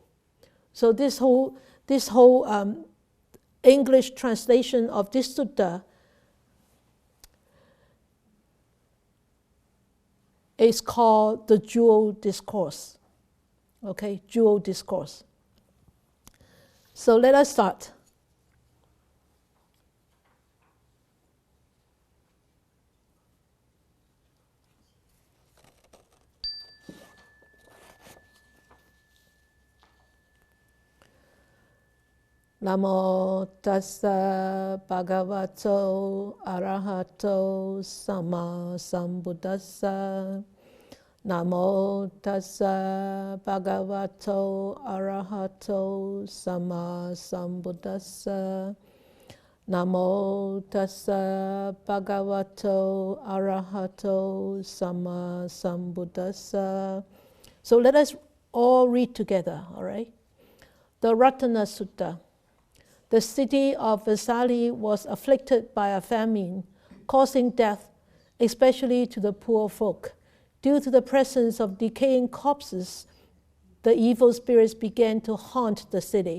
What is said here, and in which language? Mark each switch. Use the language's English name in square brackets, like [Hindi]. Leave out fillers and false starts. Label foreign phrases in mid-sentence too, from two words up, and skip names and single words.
[English] So this whole English translation of this sutta is called the Jewel Discourse. Okay, Jewel Discourse. So let us start. [Pali] Namo tassa bhagavato arahato sama sambuddhassa. Namo tassa bhagavato arahato sama sambuddhassa. Namo tassa bhagavato arahato sama sambuddhassa. [English] So let us all read together, all right? The Ratana Sutta. The city of Vesali was afflicted by a famine, causing death, especially to the poor folk. Due to the presence of decaying corpses, the evil spirits began to haunt the city.